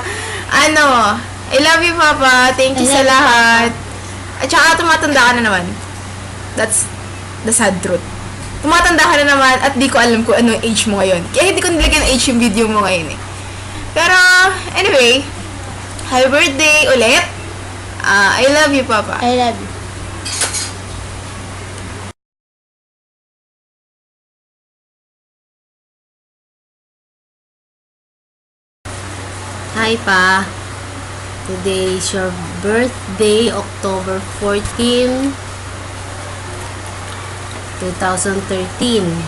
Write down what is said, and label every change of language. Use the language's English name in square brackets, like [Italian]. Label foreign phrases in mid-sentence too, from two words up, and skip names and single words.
[English] I love you, Papa. Thank you [Filipino] sa lahat. At saka tumatanda ka na naman. [English] That's the sad truth. [Filipino] Tumatanda ka na naman at di ko alam kung ano yung age mo ngayon. Kaya hindi ko nilagyan ng age yung video mo ngayon eh. Pero, anyway, [English] happy birthday [Filipino] ulit. [English] I love you, Papa. I love you. Hi Pa, today is your birthday, October 14, 2013.